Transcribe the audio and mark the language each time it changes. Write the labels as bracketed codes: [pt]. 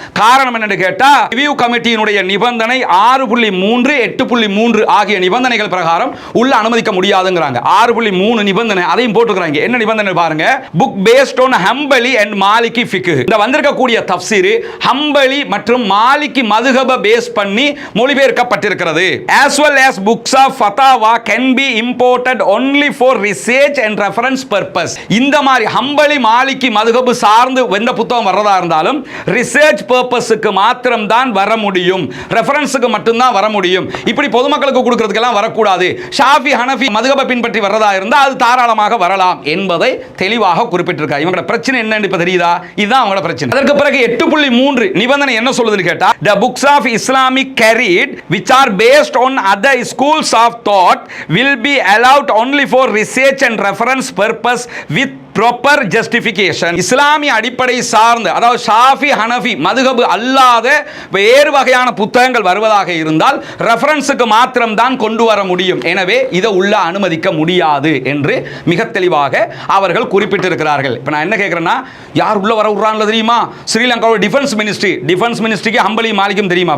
[ta] காரணம் என்னன்னு கேட்டா, ரிவ்யூ கமிட்டியினுடைய நிபந்தனை 6.3 8.3 ஆகிய நிபந்தனைகள் பிரகாரம் உள்ள அனுமதிக்க முடியாதுங்கறாங்க. 6.3 நிபந்தனை அதையும் போட்டுக்கறாங்க. என்ன நிபந்தனை பாருங்க, [en] Book based on Hanbali and Maliki ஃபிக்ஹ். [ta] இந்த வந்திருக்கக்கூடிய தஃப்சீர் ஹம்பலி மற்றும் மாலிகி மதுஹப பேஸ் பண்ணி மொழிபெயர்க்கப்பட்டிருக்கிறது. [en] as well as books of fatawa can be imported only for research and reference purpose. [ta] இந்த மாதிரி ஹம்பலி மாலிகி மதுஹப் சார்ந்து எந்த புத்தகம் வரதா இருந்தாலும் ரிசர்ச் பர்பஸ்க்கு மாத்திரம் தான் வர முடியும், ரெஃபரன்ஸ்க்கு மட்டும் தான் வர முடியும். இப்படி பொதுமக்களுக்கு கொடுக்கிறதுக்கு எல்லாம் வரக்கூடாது. ஷாஃபி ஹனஃபி மதுஹபை பின்பற்றி வரதா இருந்தா அது தாராளமாக வரலாம் என்பதை தெளிவாக குறிப்பிட்டிருக்காங்க. இவங்களோட பிரச்சனை என்னன்னு இப்ப தெரியுதா? இதுதான் அவங்களோட பிரச்சனை. அதற்கு பிறகு 8.3 நிபந்தனை என்ன சொல்லுதுன்னு கேட்டா, [en] the books of Islamic carried which are based on other schools of thought will be allowed only for research and reference purpose with proper justification. [ta] இஸ்லாமிய அடிப்படை சார்ந்து, அதாவது ஷாஃபி ஹனஃபி மதுஹப் அல்லாத வேறு வகையான புத்தகங்கள் வருவதாக இருந்தால் ரெஃபரன்ஸுக்கு மாத்திரம் தான் கொண்டு வர முடியும். எனவே இதை உள்ள அனுமதிக்க முடியாது என்று மிக தெளிவாக அவர்கள் குறிப்பிட்டிருக்கிறார்கள். இப்போ நான் என்ன கேட்கிறேன்னா, யார் உள்ள வர விடுறாங்க தெரியுமா? ஸ்ரீலங்காவோட டிஃபென்ஸ் மினிஸ்ட்ரிக்கு ஹம்பலி மாலிக்கும் தெரியுமா?